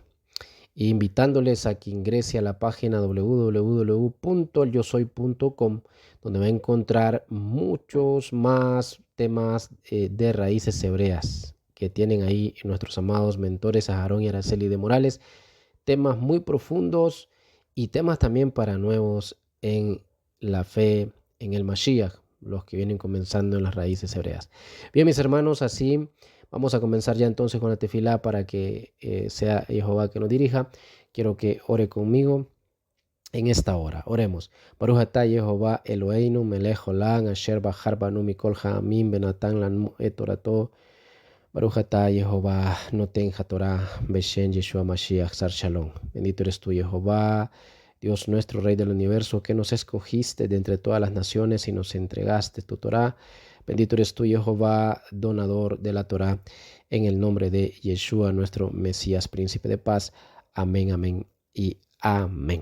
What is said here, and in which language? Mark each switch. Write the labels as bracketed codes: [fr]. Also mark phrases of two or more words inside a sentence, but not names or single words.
[es] Y invitándoles a que ingrese a la página www.elyosoy.com, donde va a encontrar muchos más temas de raíces hebreas que tienen ahí nuestros amados mentores Aarón y Araceli de Morales, temas muy profundos y temas también para nuevos en la fe en el Mashiach, los que vienen comenzando en las raíces hebreas. Bien, mis hermanos, así vamos a comenzar ya entonces con la tefilá para que sea Jehová que nos dirija. Quiero que ore conmigo en esta hora. Oremos. [he] ברוך אתה Jehová אלהינו מלך עולם אשר בחר בנו מכל העמים ונתן לנו את תורתו. ברוך אתה Jehová נותן התורה בשם Yeshua משיח שר שלום. [es] Bendito eres tú, Jehová, Dios nuestro, Rey del universo, que nos escogiste de entre todas las naciones y nos entregaste tu Torah. Bendito eres tú, Jehová, donador de la Torah, en el nombre de Yeshua, nuestro Mesías, príncipe de paz. Amén, amén y amén.